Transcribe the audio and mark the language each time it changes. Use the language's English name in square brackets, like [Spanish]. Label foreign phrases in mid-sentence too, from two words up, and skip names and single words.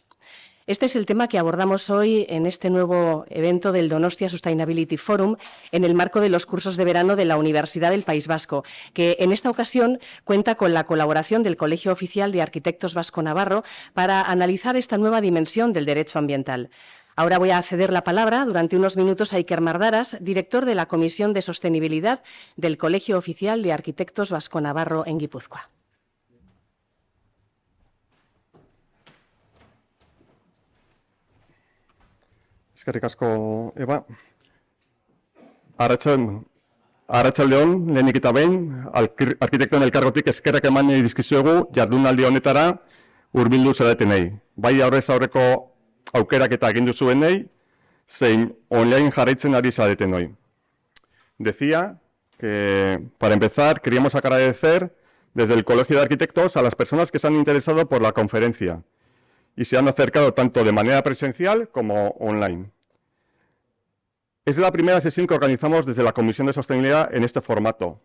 [Spanish] Este es el tema que abordamos hoy en este nuevo evento del Donostia Sustainability Forum en el marco de los cursos de verano de la Universidad del País Vasco, que en esta ocasión cuenta con la colaboración del Colegio Oficial de Arquitectos Vasco-Navarro para analizar esta nueva dimensión del derecho ambiental. Ahora voy a ceder la palabra durante unos minutos a Iker Mardaras, director de la Comisión de Sostenibilidad del Colegio Oficial de Arquitectos Vasco-Navarro en Guipúzcoa. [Basque] Eskerrik asko, Eba. Arratsaldeon, lehenik eta behin, arkitektoen elkargotik eskerrak eman dizkizuegu jardunaldi honetara hurbildu zaretenei. Bai aurrez aurreko aukerak eta egin duzuenei, zein online jarraitzen ari zaretenoi. [Spanish] Decía que, para empezar, queríamos agradecer desde el Colegio de Arquitectos a las personas que se han interesado por la conferencia y se han acercado tanto de manera presencial como online. Es la primera sesión que organizamos desde la Comisión de Sostenibilidad en este formato.